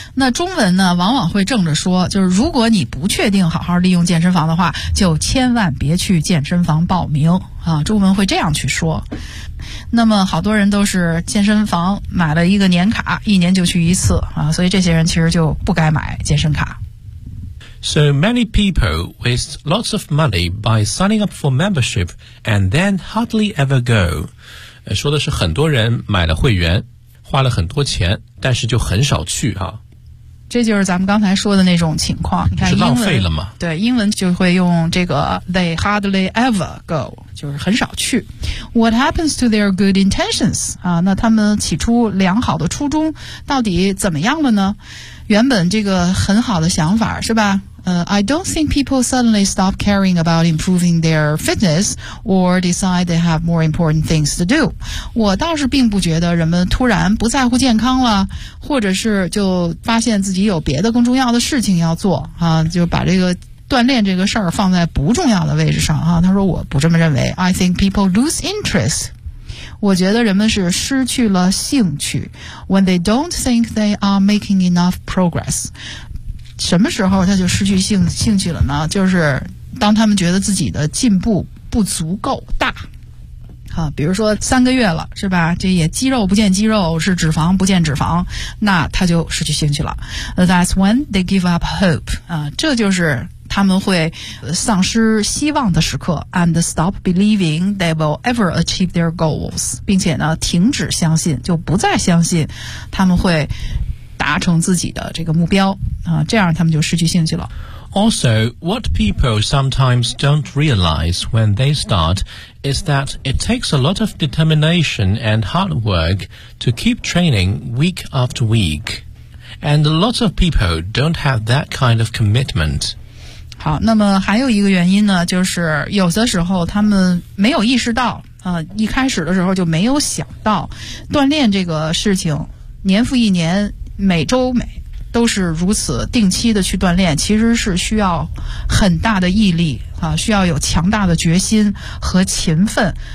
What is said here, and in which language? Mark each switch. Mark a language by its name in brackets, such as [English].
[Chinese] 那中文呢往往会正着说，就是如果你不确定好好利用健身房的话，就千万别去健身房报名啊，中文会这样去说。那么好多人都是健身房买了一个年卡，一年就去一次啊，所以这些人其实就不该买健身卡。 [English] So many people waste lots of money by signing up for membership and then hardly ever go. [Chinese] 说的是很多人买了会员，花了很多钱，但是就很少去啊。这就是咱们刚才说的那种情况，你看是浪费了吗？对，英文就会用这个 [English] they hardly ever go， [Chinese] 就是很少去。 [English] What happens to their good intentions？ [Chinese] 啊，那他们起初良好的初衷到底怎么样了呢？原本这个很好的想法是吧？ [English] I don't think people suddenly stop caring about improving their fitness or decide they have more important things to do. [Chinese] 我倒是并不觉得人们突然不在乎健康了，或者是就发现自己有别的更重要的事情要做啊，就把这个锻炼这个事儿放在不重要的位置上啊。他说我不这么认为。 [English] I think people lose interest. [Chinese] 我觉得人们是失去了兴趣 [English] when they don't think they are making enough progress。 [Chinese] 什么时候他就失去兴趣了呢？就是当他们觉得自己的进步不足够大啊，比如说三个月了是吧，这也肌肉不见肌肉，是脂肪不见脂肪，那他就失去兴趣了。 [English] That's when they give up hope [Chinese] 啊，这就是他们会丧失希望的时刻 [English] and stop believing they will ever achieve their goals， [Chinese] 并且呢停止相信，就不再相信他们会达成自己的这个目标啊，这样他们就失去兴趣了。 [English] Also, what people sometimes don't realize when they start is that it takes a lot of determination and hard work to keep training week after week. And lots of people don't have that kind of commitment. [Chinese] 好，那么还有一个原因呢，就是有的时候他们没有意识到一开始的时候就没有想到锻炼这个事情年复一年每周每都是如此定期的去锻炼，其实是需要很大的毅力啊，需要有强大的决心和勤奋，